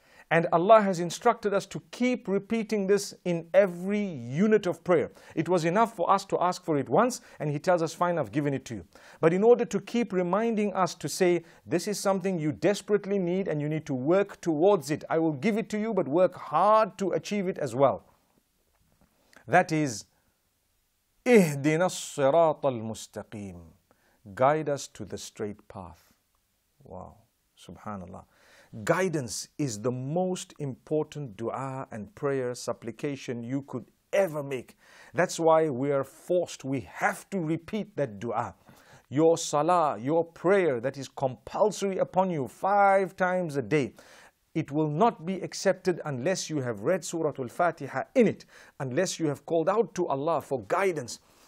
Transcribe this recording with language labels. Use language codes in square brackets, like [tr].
[en] And Allah has instructed us to keep repeating this in every unit of prayer. It was enough for us to ask for it once, and He tells us, fine, I've given it to you. But in order to keep reminding us to say, this is something you desperately need and you need to work towards it. I will give it to you, but work hard to achieve it as well. That is, [ar] اهدنا الصراط المستقيم. [en] Guide us to the straight path. Wow, subhanallah. Guidance is the most important dua and prayer supplication you could ever make. That's why we are forced, we have to repeat that dua. Your salah, your prayer that is compulsory upon you 5 times a day, it will not be accepted unless you have read Surah Al-Fatiha in it, unless you have called out to Allah for guidance.